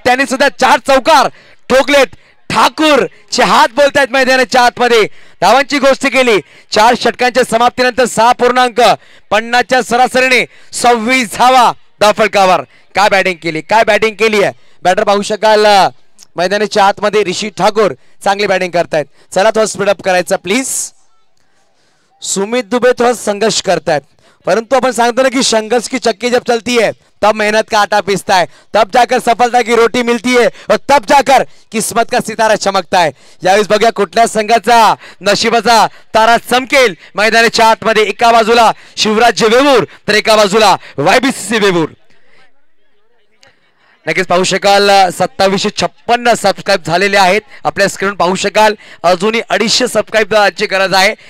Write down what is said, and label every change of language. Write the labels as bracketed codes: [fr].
[mr] त्याने सुद्धा 4 चौकार ठोकलेत. ठाकूर चे हात बोलतायत मैदानाच्या आतमध्ये. धावांची गोष्ट केली. 4 षटकांच्या समाप्तीनंतर 6.50 च्या सरासरीने 26 धावा धावफलकावर. काय बॅटिंग केली आहे. बॅटर पाहू शकाल मैदानाच्या आतमध्ये ऋषी ठाकूर चांगली बॅटिंग करतायत. चला थोडं स्पीडअप करायचं प्लीज. [hi] सुमित दुबे [mr] थोड़ा संघर्ष करतायत, परंतु अपन सांगतो ना [hi] कि संघर्ष की चक्की जब चलती है तब मेहनत का आटा पिसता है, तब जाकर सफलता की रोटी मिलती है और तब जाकर किस्मत का सितारा चमकता है. [mr] यावेळेस बघूया कुठल्या संघाचा नशिबाचा तारा चमकेल. मैदानाच्या आतमध्ये एका बाजूला शिवराज वेवूर तर एका बाजूला YBCC वेवूर. नक्कीच पाहू शकाल 2756 सबस्क्राईब झालेले आहेत. आपल्या स्क्रीन पाहू शकाल अजूनही 250 सबस्क्राईबची गरज आहे.